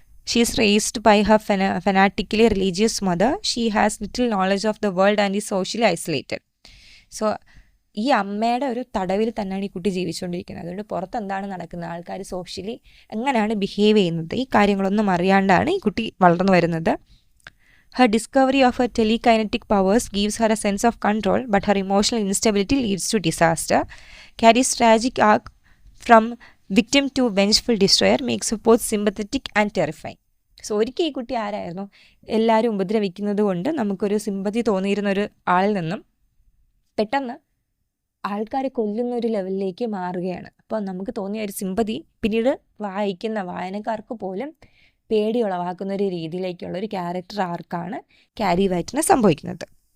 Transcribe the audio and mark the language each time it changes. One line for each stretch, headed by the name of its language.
English: She is raised by her fanatically religious mother. She has little knowledge of the world and is socially isolated. So
Malayalam: ഈ അമ്മയുടെ ഒരു തടവിൽ തന്നെയാണ് ഈ കുട്ടി ജീവിച്ചുകൊണ്ടിരിക്കുന്നത്. അതുകൊണ്ട് പുറത്ത് എന്താണ് നടക്കുന്നത്, ആൾക്കാർ സോഷ്യലി എങ്ങനെയാണ് ബിഹേവ് ചെയ്യുന്നത്, ഈ കാര്യങ്ങളൊന്നും അറിയാണ്ടാണ് ഈ കുട്ടി വളർന്നു വരുന്നത്.
English: Her discovery of her telekinetic powers gives her a sense of control, but her emotional instability leads to disaster. Carrie's tragic arc from victim to vengeful destroyer makes her both sympathetic and terrifying.
Malayalam: So ഒരിക്കൽ ഈ കുട്ടി ആരായിരുന്നു, എല്ലാവരും ഉപദ്രവിക്കുന്നത് കൊണ്ട് നമുക്കൊരു sympathy തോന്നിയിരുന്ന ഒരു ആളിൽ നിന്നും പെട്ടെന്ന് ആൾക്കാരെ കൊല്ലുന്ന ഒരു ലെവലിലേക്ക് മാറുകയാണ്. അപ്പോൾ നമുക്ക് തോന്നിയ ഒരു സിമ്പതി പിന്നീട് വായിക്കുന്ന വായനക്കാർക്ക് പോലും പേടിയുളവാക്കുന്ന ഒരു രീതിയിലേക്കുള്ള ഒരു ക്യാരക്ടർ ആർക്കാണ് ക്യാരി വൈറ്റിന് സംഭവിക്കുന്നത്.